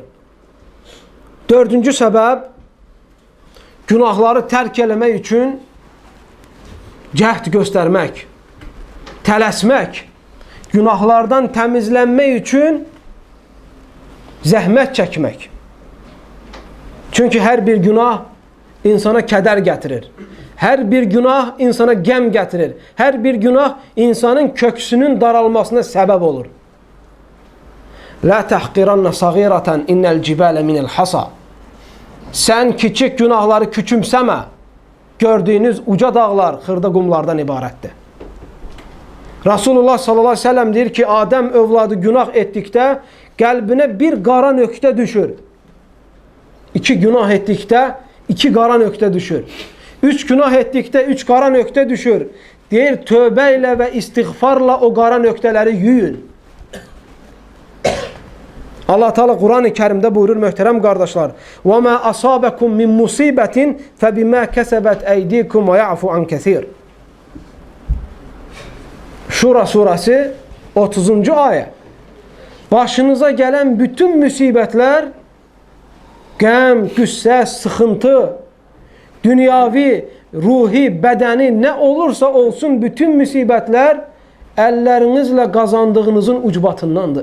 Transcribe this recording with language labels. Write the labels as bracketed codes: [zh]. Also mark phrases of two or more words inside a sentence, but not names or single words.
[az] Dördüncü səbəb, günahları tərk eləmək üçün cəhd göstərmək, tələsmək, günahlardan təmizlənmək üçün zəhmət çəkmək. Çünki hər bir günah insana kədər gətirir. Hər bir günah insana qəm gətirir. Hər bir günah insanın köksünün daralmasına səbəb olur. [ar] لا تحقرن صغيرة إن الجبال من الحصى. [az] Sən kiçik günahları küçümsəmə. Gördüyünüz uca dağlar xırda qumlardan ibarətdir. Rasulullah [ar] صلى الله عليه وسلم [az] deyir ki, Adəm övladı günah etdikdə qəlbinə bir qara nöqtə düşür. İki günah etdikdə iki qara nöqtə düşür. Üç günah etdikdə üç qara nöqtə düşür. Deyir, tövbə ilə və istiğfarla o qara nöqtələri yuyun. Allah Teala Quran-ı Kərimdə buyurur möhtərəm qardaşlar: [ar] "وما أصابكم من مصيبة فبما كسبت أيديكم ويعفو عن كثير." [az] Şura surəsi 30-cu ayə. Başınıza gələn bütün müsibətlər, qəm, qüssə, sıxıntı, dünyavi, ruhi, bədəni nə olursa olsun bütün müsibətlər əllərinizlə qazandığınızın ucbatındandır.